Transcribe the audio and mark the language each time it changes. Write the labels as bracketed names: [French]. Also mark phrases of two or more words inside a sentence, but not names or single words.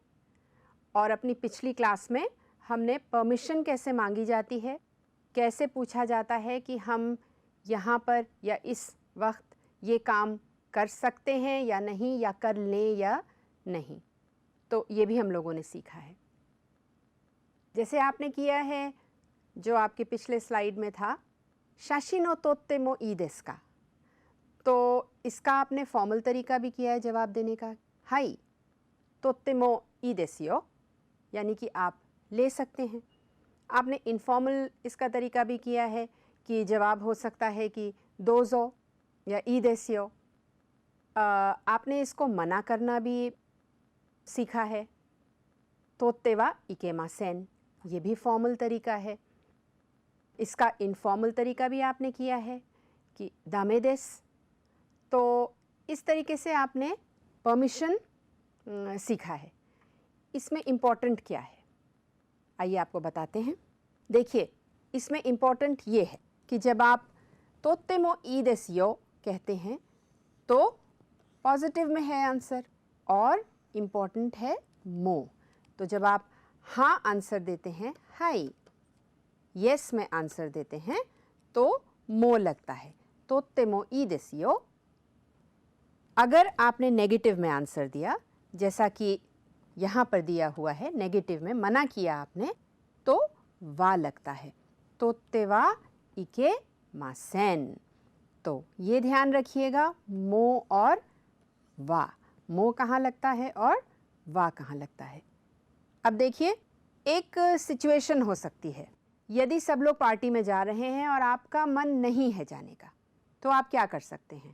[Hindi] और अपनी पिछली क्लास में हमने परमिशन कैसे मांगी जाती है, कैसे पूछा जाता है कि हम यहाँ पर या इस वक्त ये काम कर सकते हैं या नहीं, या कर लें या नहीं, तो ये भी हम लोगों ने सीखा है। जैसे आपने किया है जो आपके पिछले स्लाइड में था, [Japanese] 写真を撮ってもいいですか, [Hindi] तो इसका आपने फॉर्मल तरीका भी किया है जवाब देने का, [Japanese] はい撮ってもいいですよ, [Hindi] यानी कि आप ले सकते हैं। आपने इनफॉर्मल इसका तरीका भी किया है कि जवाब हो सकता है कि दोजो या [Japanese] いいですよ. [Hindi] आपने इसको मना करना भी सीखा है, [Japanese] 撮ってはいけません, [Hindi] ये भी फॉर्मल तरीका है। इसका इनफॉर्मल तरीका भी आपने किया है कि [Japanese] だめです. [Hindi] तो इस तरीके से आपने परमिशन सीखा है। इसमें इम्पोर्टेंट क्या है, आइए आपको बताते हैं। देखिए, इसमें इम्पोर्टेंट ये है कि जब आप [Japanese] 撮ってもいいですよ [Hindi] कहते हैं तो पॉजिटिव में है आंसर और इम्पॉर्टेंट है मो। तो जब आप हाँ आंसर देते हैं, हाई यस में आंसर देते हैं, तो मो लगता है, [Japanese] 撮ってもいいですよ. [Hindi] अगर आपने नेगेटिव में आंसर दिया, जैसा कि यहाँ पर दिया हुआ है, नेगेटिव में मना किया आपने, तो वा लगता है, [Japanese] 撮ってはいけません. [Hindi] तो ये ध्यान रखिएगा, मो और वा, मो कहाँ लगता है और वा कहाँ लगता है। अब देखिए, एक सिचुएशन हो सकती है, यदि सब लोग पार्टी में जा रहे हैं और आपका मन नहीं है जाने का, तो आप क्या कर सकते हैं?